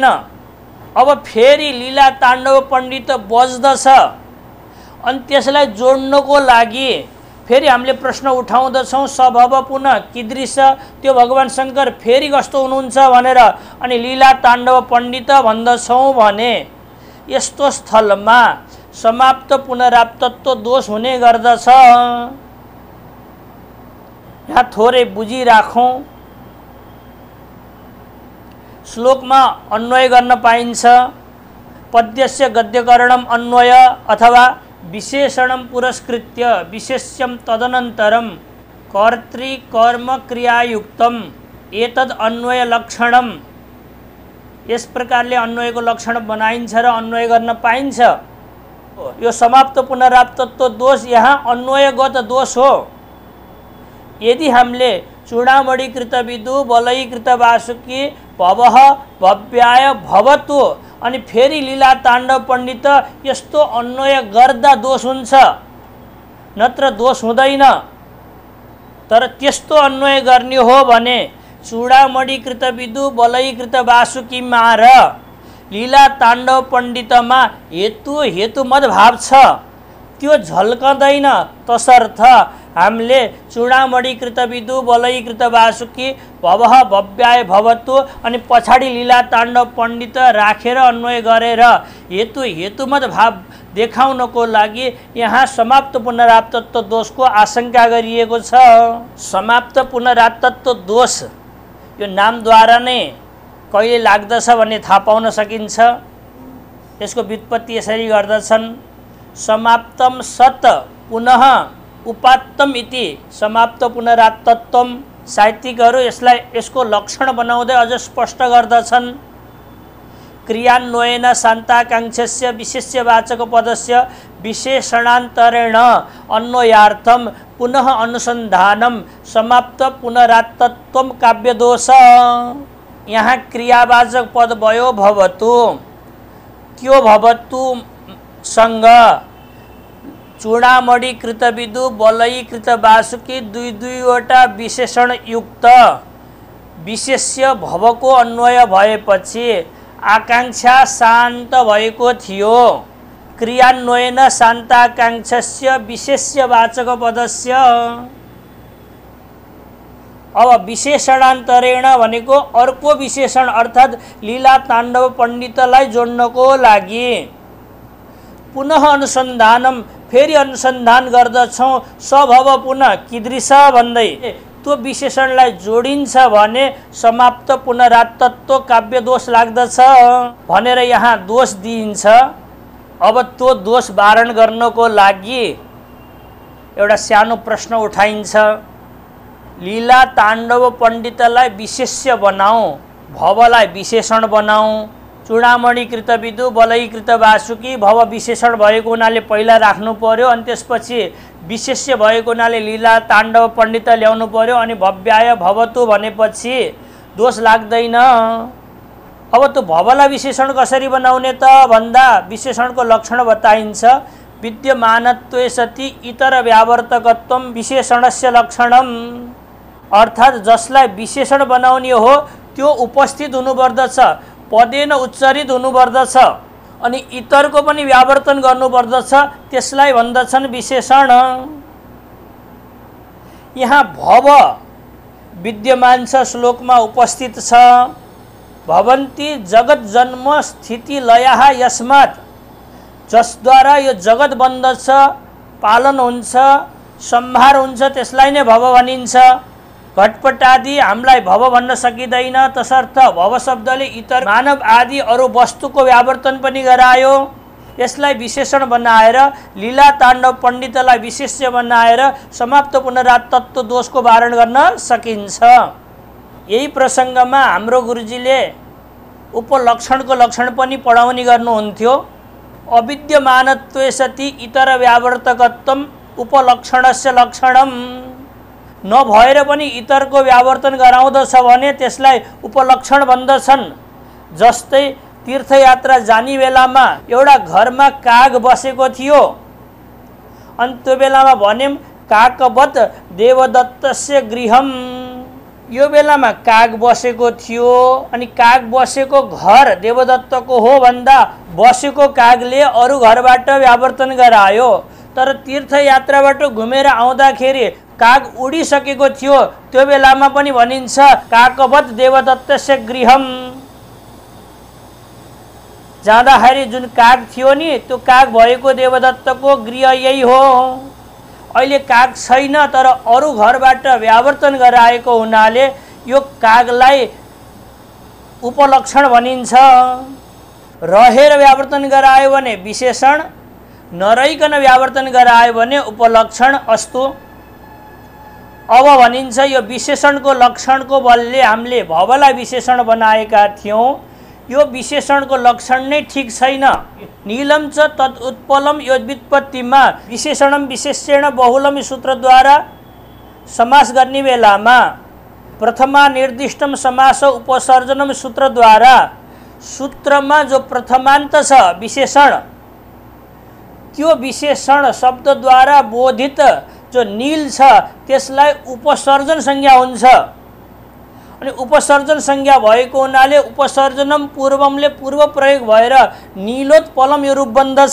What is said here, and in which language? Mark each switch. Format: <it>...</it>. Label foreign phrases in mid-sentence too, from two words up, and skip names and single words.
<ne>अब फेरि लीला ताण्डव पण्डित बज्दछ, अनि त्यसलाई जोड्नको लागि फेरि हामीले प्रश्न उठाउँदछौँ</ne> <sa>सभव पुनः कीदृश,</sa> <ne>त्यो भगवान शङ्कर फेरि कस्तो हुनुहुन्छ भनेर अनि लीला ताण्डव पण्डित भन्दछौँ भने यस्तो स्थलमा समाप्त पुनरात्तत्व दोष हुने गर्दछ। यहाँ थोरै बुझिराखौँ। श्लोकमा अन्वय गर्न पाइन्छ।</ne> <sa>पद्यस्य गद्यकरणम अन्वय अथवा विशेषणम पुरस्कृत्य विशेष्यम तदनन्तरम कर्तृकर्म क्रियायुक्तम एतद् अन्वय लक्षणम।</sa> <ne>यस प्रकारले अन्वयको लक्षण बनाइन्छ र अन्वय गर्न पाइन्छ। यो समाप्त पुनराप्तत्व दोष यहाँ अन्वयगत दोष हो। यदि हामीले</ne> <sa>चूडामणिकृत विदु बलयीकृत वासुकी भवः भव्याय भवतु</sa> <ne>अनि फेरि लीला ताण्डव पण्डित यस्तो अन्वय गर्दा दोष हुन्छ, नत्र दोष हुँदैन। तर त्यस्तो अन्वय गर्ने हो भने चूडामणिकृत विदु बलयीकृत वासुकीमा र लीला ताण्डव पण्डितमा हेतुमत भाव छ, त्यो झल्कँदैन। तसर्थ हामीले</ne> <sa>चूडामणिकृत विदु बलयीकृत वासुकी भवः भव्याय भवतु</sa> <ne>अनि पछाडि लीला ताण्डव पण्डित राखेर अन्वय गरेर हेतुमत भाव देखाउनको लागि यहाँ समाप्त पुनराप्तत्व दोषको आशंका गरिएको छ। समाप्त पुनराप्तत्व दोष यो नामद्वारा नै कहिले लाग्दछ भन्ने थाहा पाउन सकिन्छ। यसको व्युत्पत्ति यसरी गर्दछन्,</ne> <sa>समाप्तम सत पुनः उपात्तम इति समाप्त पुनराप्तत्वम।</sa> <ne>साहित्यिकहरू यसको लक्षण बनाउँदै अझ स्पष्ट गर्दछन्।</ne> <sa>क्रियान्वयेन शान्ताकाङ्क्षस्य विशेष्यवाचक पदस्य विशेषणान्तरेण अन्वयार्थम पुनः अनुसन्धानम समाप्त पुनराप्तत्वम काव्यदोष।</sa> <ne>यहाँ क्रियावाचक पद भयो भवतु, त्यो भवतु सँग चूडामणिकृत विदु बलयीकृत वासुकी दुईवटा विशेषण युक्त विशेष्य भवको अन्वय भएपछि आकांक्षा शान्त भएको थियो।</ne> <sa>क्रियान्वयेन शान्ताकाङ्क्षस्य विशेष्यवाचक पदस्य।</sa> <ne>अब विशेषणान्तरेण भनेको अर्को विशेषण अर्थात् लीला ताण्डव पण्डितलाई जोड्नको लागि</ne> <sa>पुनः अनुसन्धानम</sa> <ne>फेरि अनुसन्धान गर्दछौँ।</ne> <sa>सभव पुनः कीदृश</sa> <ne>भन्दै त्यो विशेषणलाई जोडिन्छ भने समाप्त पुनराप्तत्व काव्यदोष लाग्दछ भनेर यहाँ दोष दिइन्छ। अब त्यो दोष वारण गर्नको लागि एउटा सानो प्रश्न उठाइन्छ। लीला ताण्डव पण्डितलाई विशेष्य बनाऊ, भवलाई विशेषण बनाऊ। चूडामणिकृत विदु बलयीकृत वासुकी भव विशेषण भएको हुनाले पहिला राख्नु पर्यो, अनि त्यसपछि विशेष्य भएको हुनाले लीला ताण्डव पण्डित ल्याउनु पर्यो, अनि</ne> <sa>भव्याय भवतु</sa> <ne>भनेपछि दोष लाग्दैन। अब त्यो भवलाई विशेषण कसरी बनाउने त भन्दा विशेषणको लक्षण बताइन्छ।</ne> <sa>विद्यमानत्वे सति इतर व्यावर्तकत्वम विशेषणस्य लक्षणम।</sa> <ne>अर्थात् जसलाई विशेषण बनाउने हो त्यो उपस्थित हुनुपर्दछ, पदेन उच्चरित हुनुपर्दछ, अनि इतरको पनि व्यावर्तन गर्नुपर्दछ, त्यसलाई भन्दछन् विशेषण। यहाँ भव विद्यमान छ, श्लोकमा उपस्थित छ।</ne> <sa>भवन्ति जगत जन्म स्थिति लयः यस्मात्,</sa> <ne>जसद्वारा यो जगत बन्दछ, पालन हुन्छ, संहार हुन्छ, त्यसलाई नै भव भनिन्छ। घटपट आदि हामीलाई भव भन्न सकिँदैन। तसर्थ भव शब्दले इतर मानव आदि अरू वस्तुको व्यावर्तन पनि गरायो। यसलाई विशेषण बनाएर लीला ताण्डव पण्डितलाई विशेष्य बनाएर समाप्त पुनराप्तत्व दोषको वारण गर्न सकिन्छ। यही प्रसङ्गमा हाम्रो गुरुजीले उपलक्षणको लक्षण पनि पढाउने गर्नुहुन्थ्यो।</ne> <sa>अविद्यमानत्वे सति इतर व्यावर्तकत्वम उपलक्षणस्य लक्षणम।</sa> <ne>नभएर पनि इतरको व्यावर्तन गराउँदछ भने त्यसलाई उपलक्षण भन्दछन्। जस्तै तीर्थयात्रा जाने बेलामा एउटा घरमा काग बसेको थियो, अनि त्यो बेलामा भन्यौँ</ne> <sa>काकवत देवदत्तस्य गृहम।</sa> <ne>यो बेलामा काग बसेको थियो, अनि काग बसेको घर देवदत्तको हो भन्दा बसेको कागले अरू घरबाट व्यावर्तन गरायो। तर तीर्थयात्राबाट घुमेर आउँदाखेरि काग उडिसकेको थियो, त्यो बेलामा पनि भनिन्छ</ne> <sa>काकवत देवदत्तस्य गृहम।</sa> <ne>जाँदाखेरि जुन काग थियो नि, त्यो काग भएको देवदत्तको गृह यही हो। अहिले काग छैन, तर अरू घरबाट व्यावर्तन गराएको हुनाले यो कागलाई उपलक्षण भनिन्छ। रहेर व्यावर्तन गरायो भने विशेषण, नरहिकन व्यावर्तन गरायो भने उपलक्षण। अस्तु, अब भनिन्छ यो विशेषणको लक्षणको बलले हामीले भवलाई विशेषण बनाएका थियौँ। यो विशेषणको लक्षण नै ठिक छैन।</ne> <sa>नीलम च तत् उत्पलम</sa> <ne>यो व्युत्पत्तिमा</ne> <sa>विशेषणम विशेषेण बहुलम</sa> <ne>सूत्रद्वारा समास गर्ने बेलामा</ne> <sa>प्रथमा निर्दिष्टम समास उपसर्जनम</sa> <ne>सूत्रद्वारा सूत्रमा जो प्रथमान्त छ विशेषण, त्यो विशेषण शब्दद्वारा बोधित जो नील छ त्यसलाई उपसर्जन संज्ञा हुन्छ। अनि उपसर्जन संज्ञा भएको हुनाले उपसर्जनम पूर्वमले पूर्व प्रयोग भएर नीलोत्पलम यो रूप बन्दछ।</ne>